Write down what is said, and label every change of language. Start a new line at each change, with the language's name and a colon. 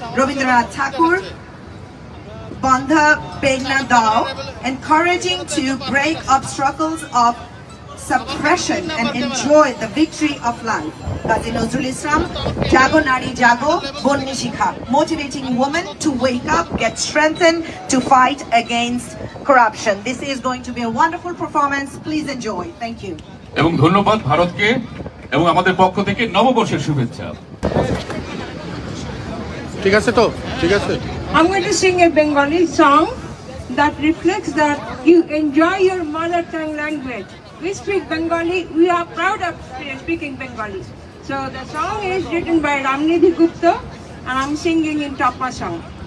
English: Rabindranath Tagore, Bandha Begna Dao, encouraging to break obstacles of suppression and enjoy the victory of life. Qazi Nazrul Islam, Jago Nari Jago, Bonni Shikha, motivating women to wake up, get strengthened to fight against corruption. This is going to be a wonderful performance. Please enjoy. Thank you.
Bangla: এবং ধন্যবাদ ভারতকে এবং আমাদের পক্ষ থেকে নববর্ষের শুভেচ্ছা। ঠিক আছে তো? ঠিক আছে।
English: I'm going to sing a Bengali song that reflects that you enjoy your mother tongue language. We speak Bengali. We are proud of speaking Bengali. So the song is written by Ramnidhi Gupta, and I'm singing in Tapa song.